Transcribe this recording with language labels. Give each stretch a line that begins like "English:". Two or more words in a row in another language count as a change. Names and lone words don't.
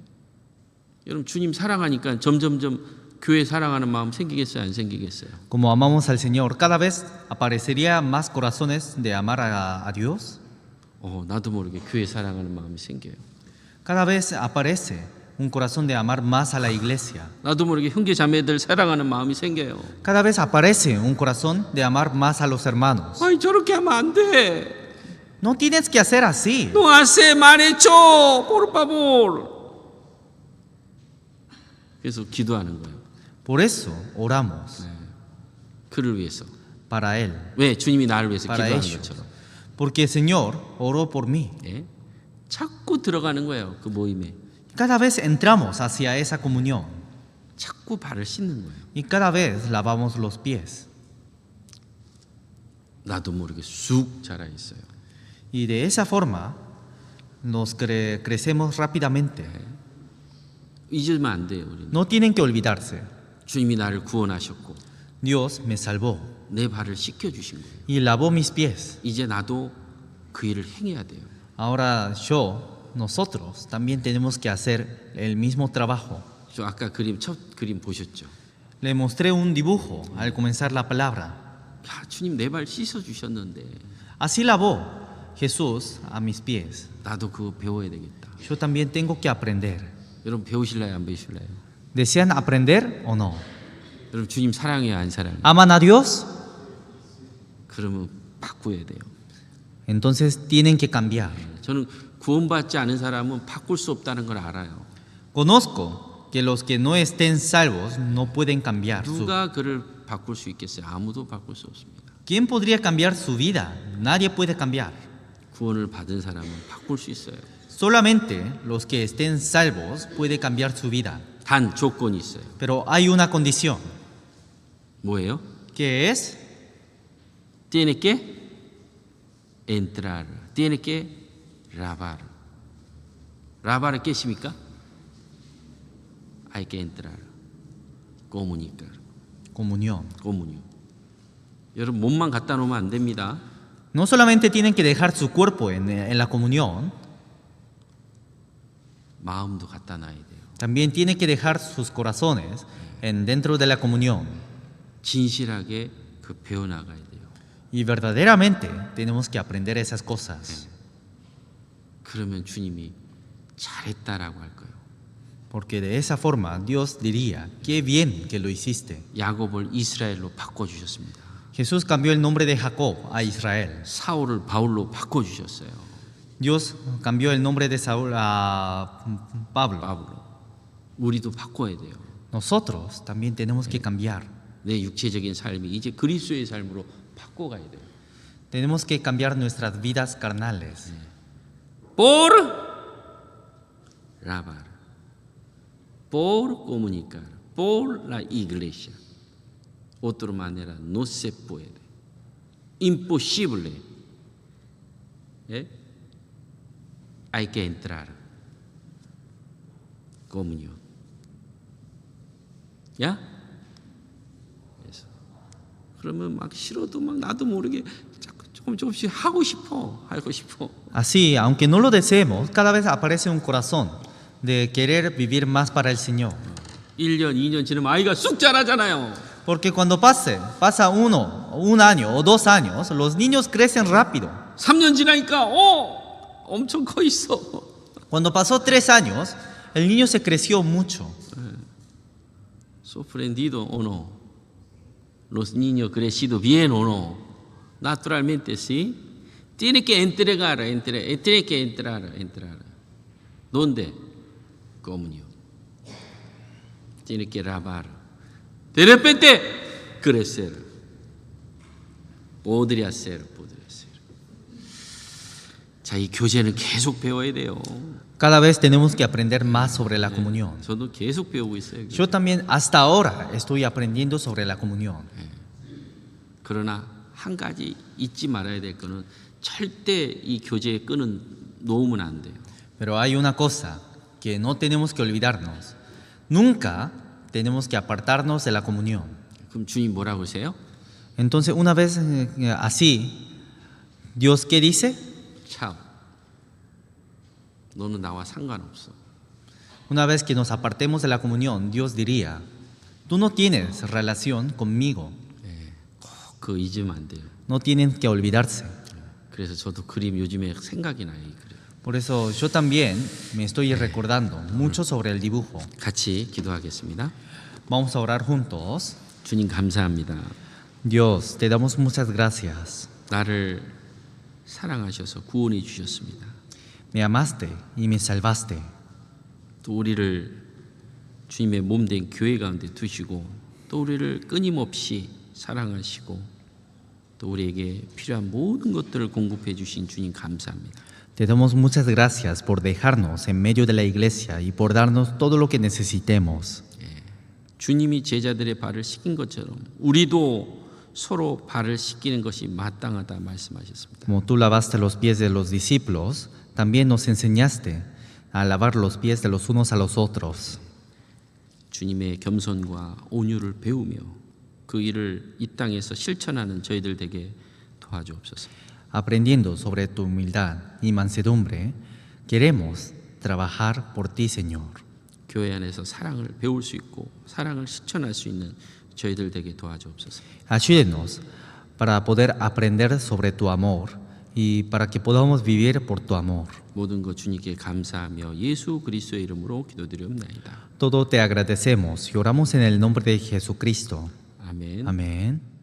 Korean: 여러분 주님 사랑하니까 점점점 교회 사랑하는 마음 생기겠어요, 안 생기겠어요?
Spanish: como amamos al Señor, cada vez aparecería más corazones de amar a Dios.
Korean: 나도 모르게 교회 사랑하는 마음이 생겨요.
Spanish: Cada vez aparece un corazón de amar más a la iglesia.
Korean: 나도 모르게 형제 자매들 사랑하는 마음이 생겨요.
Spanish: Cada vez aparece un corazón de amar más a los hermanos.
Korean: 아니 저렇게 하면 안 돼.
Spanish: No tienes que hacer así. No hace mal hecho, por favor.
Korean: 그래서 기도하는 거예요.
Spanish: Por eso oramos
Korean: 그를 위해서.
Spanish: para Él,
Korean: 왜 주님이 나를 위해서
Spanish: para
Korean: 기도하는
Spanish: ellos.
Korean: 것처럼.
Spanish: Porque el Señor oró por mí.
Korean: 예? 자꾸 들어가는 거예요. 그 모임에.
Spanish: Cada vez entramos hacia esa comunión
Korean: 자꾸 발을 씻는 거예요.
Spanish: y cada vez lavamos los pies.
Korean: 나도 모르게 쑥 자라 있어요.
Spanish: Y de esa forma nos crecemos rápidamente.
Korean: 잊으면 안 돼요. 우리는.
Spanish: No tienen que olvidarse.
Korean: 주님이 나를 구원하셨고
Spanish: Dios me salvó
Korean: 내 발을 씻겨 주신 거예요.
Spanish: y lavó mis pies.
Korean: 이제 나도 그 일을 행해야 돼요.
Spanish: Ahora nosotros también tenemos que hacer el mismo trabajo.
Korean: 저 아까 첫 그림 보셨죠?
Spanish: Le mostré un dibujo al comenzar la palabra.
Korean: 야, 주님 내 발 씻어 주셨는데
Spanish: Así lavó Jesús a mis pies.
Korean: 나도 그거 배워야 되겠다.
Spanish: Yo también tengo que aprender.
Korean: 여러분 배우실래요, 안 배우실래요?
Spanish: ¿Desean aprender o no?
Korean: 여러분 주님 사랑해요, 안 사랑해요?
Spanish: ¿Aman a Dios?
Korean: 그러면 바꿔야 돼요.
Spanish: Entonces tienen que cambiar.
Korean: 저는 구원받지 않은 사람은 바꿀 수 없다는 걸 알아요.
Spanish: Conozco que los que no estén salvos no pueden cambiar.
Korean: 누가 그를 바꿀 수 있겠어요? 아무도 바꿀 수 없습니다.
Spanish: ¿Quién podría cambiar su vida? Nadie puede cambiar.
Korean: 구원을 받은 사람은 바꿀 수 있어요.
Spanish: Solamente los que estén salvos pueden cambiar su vida.
Korean: 단 조건이 있어요.
Spanish: Pero hay una condición,
Korean: 뭐예요?
Spanish: que es Tiene que entrar, tiene que lavar.
Korean: Lavar을 깨십니까?
Spanish: Hay que entrar, comunicar, comunión. comunión.
Korean: 여러분 몸만 갖다 놓으면 안 됩니다.
Spanish: No solamente tienen que dejar su cuerpo en la comunión,
Korean: 마음도 갖다 놔야 돼요.
Spanish: también tienen que dejar sus corazones dentro de la comunión.
Korean: 진실하게 그 배워 나가야 돼요.
Spanish: Y verdaderamente tenemos que aprender esas cosas.
Korean: 그러면 주님이 잘했다라고 할 거예요.
Spanish: Porque de esa forma Dios diría, qué bien que lo hiciste.
Korean: 야곱을 이스라엘로 바꿔 주셨습니다.
Spanish: Jesús cambió el nombre de Jacob a Israel.
Korean: 사울을 바울로 바꿔 주셨어요.
Spanish: Dios cambió el nombre de Saúl a Pablo.
Korean: 바울로. 우리도 바꿔야 돼요.
Spanish: Nosotros también tenemos que cambiar.
Korean: 내 육체적인 삶이 이제 그리스도의 삶으로 바꿔가야 돼요.
Spanish: Tenemos que cambiar nuestras vidas carnales. Por lavar, por comunicar, por la iglesia. Otra manera no se puede. Imposible. Hay que entrar. Comunión. ¿Ya?
Korean: 그래서 그러면 막 싫어도 막 나도 모르게 자꾸 조금씩 하고 싶어.
Spanish: Así, aunque no lo deseemos, cada vez aparece un corazón de querer vivir más para el Señor.
Korean: 1년, 2년 지나면 아이가 쑥 자라잖아요.
Spanish: Porque cuando pasa un año o 2 años, los niños crecen rápido.
Korean: 3년 지나니까 엄청 커 있어.
Spanish: Cuando pasó 3 años, el niño se creció mucho. Sorprendido o no. Los niños crecidos bien o no. Naturalmente, sí. Tiene que entregar. Tiene que entrar. ¿Dónde? Comunión. Tiene que lavar. De repente, crecer. Podría ser.
Korean: 자, 이 교제는 계속 배워야 돼요.
Spanish: Cada vez tenemos que aprender más sobre la comunión.
Korean: 저도 계속 배우고 있어요.
Spanish: Yo también hasta ahora estoy aprendiendo sobre la comunión.
Korean: 그러나 한 가지 잊지 말아야 될 거는 절대 이 교제의 끈은 놓으면 안 돼요.
Spanish: Pero hay una cosa que no tenemos que olvidarnos. Nunca tenemos que apartarnos de la comunión.
Korean: 그럼 주님 뭐라고 하세요?
Spanish: Entonces, una vez así, ¿Dios qué dice?
Korean: 참, 너는 나와 상관없어.
Spanish: Una vez que nos apartemos de la comunión, Dios diría, tú no tienes relación conmigo.
Korean: 꼭 그거 잊으면 안 돼요.
Spanish: No tienen que olvidarse.
Korean: 그래서 저도 그림 요즘에 생각이 나요. 이 그림.
Spanish: Por eso yo también me estoy recordando mucho sobre el dibujo.
Korean: 같이 기도하겠습니다.
Spanish: Vamos a orar juntos.
Korean: 주님 감사합니다.
Spanish: Dios, te damos muchas gracias.
Korean: 나를 사랑하셔서 구원해 주셨습니다.
Spanish: Me amaste y me salvaste.
Korean: 또 우리를 주님의 몸된 교회 가운데 두시고 또 우리를 끊임없이 사랑하시고 또 우리에게 필요한 모든 것들을 공급해 주신 주님 감사합니다.
Spanish: Te damos muchas gracias por dejarnos en medio de la iglesia y por darnos todo lo que necesitemos.
Korean: 주님이 제자들의 발을 씻긴 것처럼 우리도 서로 발을 씻기는 것이 마땅하다 말씀하셨습니다.
Spanish: Como tú lavaste los pies de los discípulos, también nos enseñaste a lavar los pies de los unos a los otros.
Korean: 주님의 겸손과 온유를 배우며 그 일을 이 땅에서 실천하는 저희들 되게 도와주옵소서.
Spanish: Aprendiendo sobre tu humildad y mansedumbre, queremos trabajar por ti, Señor.
Korean: 교회 안에서 사랑을 배울 수 있고 사랑을 실천할 수 있는 저희들 되게 도와주옵소서.
Spanish: Ayúdenos para poder aprender sobre tu amor y para que podamos vivir por tu amor.
Korean: 모든 것 주님께 감사하며 예수 그리스도의 이름으로 기도드리옵나이다.
Spanish: Todo te agradecemos y oramos en el nombre de Jesucristo.
Korean: 아멘.
Spanish: Amén.